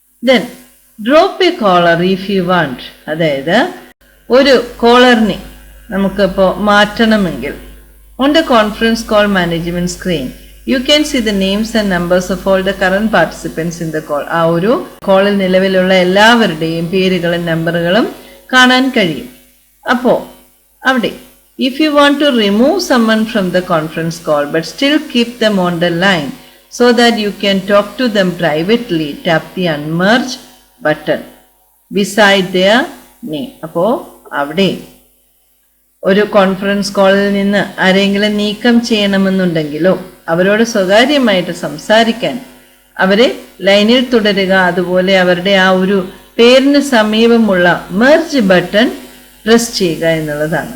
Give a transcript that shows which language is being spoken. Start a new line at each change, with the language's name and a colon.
English: Then drop a caller if you want.
Malayalam: അതായത് ഒരു കോളറിനെ നമുക്കിപ്പോൾ മാറ്റണമെങ്കിൽ
English: On the conference call management screen you can see the names and numbers of all the current participants in the call.
Malayalam: ആ ഒരു കോളിൽ നിലവിലുള്ള എല്ലാവരുടെയും പേരുകളും നമ്പറുകളും കാണാൻ കഴിയും. അപ്പോൾ അവിടെ
English: if you want to remove someone from the conference call but still keep them on the line so that you can talk to them privately, tap the unmerge button beside their name.
Malayalam: അപ്പോൾ അവിടെ ഒരു conference കോളിൽ നിന്ന് ആരെങ്കിലും നീക്കം ചെയ്യണമെന്നുണ്ടെങ്കിലോ അവരോട് സ്വകാര്യമായിട്ട് സംസാരിക്കാൻ അവരെ ലൈനിൽ തുടരുക. അതുപോലെ അവരുടെ ആ ഒരു പേരിന് സമീപമുള്ള മെർജ് ബട്ടൺ പ്രസ് ചെയ്യുക എന്നുള്ളതാണ്.